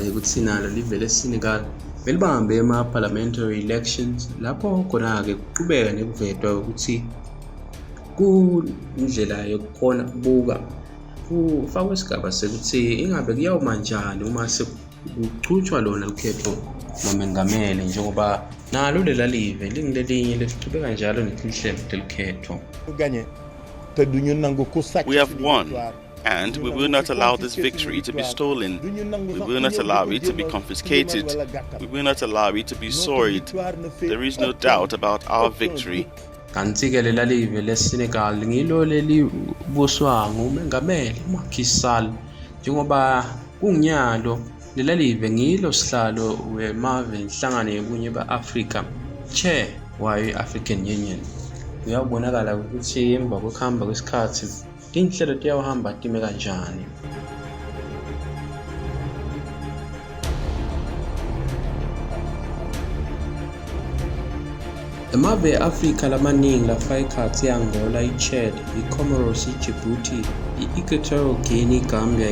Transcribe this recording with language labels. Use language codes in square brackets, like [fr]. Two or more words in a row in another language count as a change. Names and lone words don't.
[ss] yokuthi nalo live leSenegal belibambe [en] ema-parliamentary elections [ss] lapho khona-ke kuqhubeka nekuvetwa ukuthi kundlela yokukhona ukubuka kufakwe isigaba sekuthi ingabe kuyawuma njani uma sekuchutshwa lona lukhetho nomengameli njengoba nalo lela live lingelinye lesichubeka njalo netinhlelo telikhetho. [en] We have won, and we will not allow this victory to be stolen. We will not allow it to be confiscated. We will not allow it to be soiled. There is no doubt about our victory. [ss] Kanti-ke lela live leSenegal ngilo lelibuswa ngumengameli Macky Sall njengoba kunginyalo lela live ngilo sihlalo wemave inhlangano yobunye ba-Afrika chair wayo i-African Union. Kuyabonakala ukuthi emva kokuhamba kwesikhathi inhlelo tiyawuhamba time kanjani. Emave e-Afrika lamaningi lafaka ikhathi i-Angola, i-Chad, i-Comoros, i-Djibouti, i-Equatorial Guinea, i-Gambia,